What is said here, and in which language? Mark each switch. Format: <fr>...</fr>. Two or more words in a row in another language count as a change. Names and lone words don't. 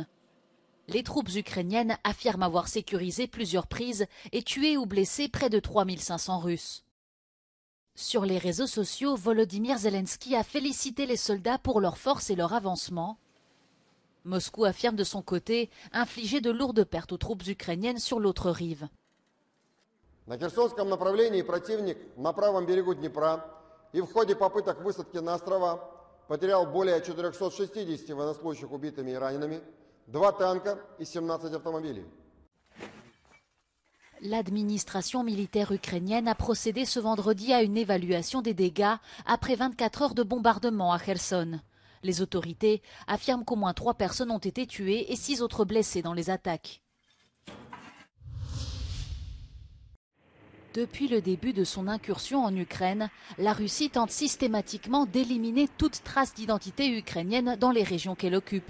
<fr>Les troupes ukrainiennes affirment avoir sécurisé plusieurs prises et tué ou blessé près de 3500 Russes. Sur les réseaux sociaux, Volodymyr Zelensky a félicité les soldats pour leur force et leur avancement. Moscou affirme de son côté infliger de lourdes pertes aux troupes ukrainiennes sur l'autre rive.</fr> <ru>На Херсонском направлении противник на правом берегу Днепра и в ходе попыток высадки на острова потерял более 460 военнослужащих убитыми и ранеными, 2 танка и 17 автомобилей.</ru> <fr>L'administration militaire ukrainienne a procédé ce vendredi à une évaluation des dégâts après 24 heures de bombardement à Kherson. Les autorités affirment qu'au moins 3 personnes ont été tuées et 6 autres blessées dans les attaques. Depuis le début de son incursion en Ukraine, la Russie tente systématiquement d'éliminer toute trace d'identité ukrainienne dans les régions qu'elle occupe.</fr>